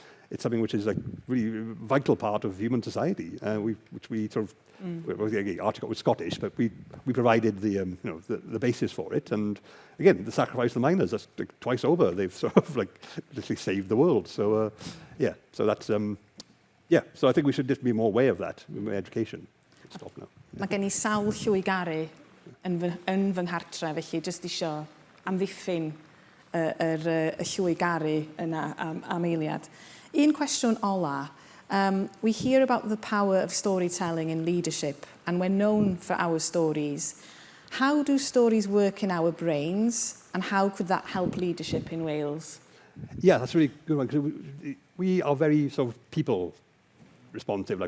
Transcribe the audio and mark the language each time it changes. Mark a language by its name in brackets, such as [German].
[English] It's something which is like really vital part of human society, which we sort of, Archie was Scottish, but we provided the basis for it. And again, the sacrifice of the miners, that's like twice over. They've sort of like literally saved the world. So so that's so I think we should just be more aware of that in education. Stop now. [Welsh] Mae gen I sawl llwygaru yn fy nghartre, felly jyst isio amddiffyn y llwygaru yna am eiliad. Un cwestiwn ola. [English] We hear about the power of storytelling in leadership, and we're known for our stories. How do stories work in our brains, and how could that help leadership in Wales? Yeah, that's a really good one, because we are very sort of people responsive.